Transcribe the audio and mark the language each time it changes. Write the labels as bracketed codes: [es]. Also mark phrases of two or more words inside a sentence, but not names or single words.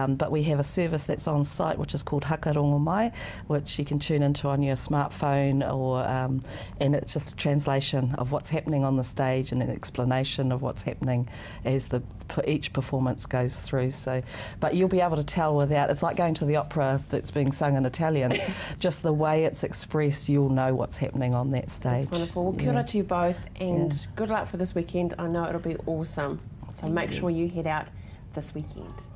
[en] But we have a service that's on site which is called Hakarongo Mai, which you can tune into on your smartphone, or and it's just a translation of what's happening on the stage and an explanation of what's happening as each performance goes through. So, but you'll be able to tell without, it's like going to the opera that's being sung in Italian, just the way it's expressed, you'll know what's happening on that stage. That's wonderful. Well, [mi] kia ora [en] to you both, and good luck for this weekend. I know it'll be awesome. So make sure you head out this weekend.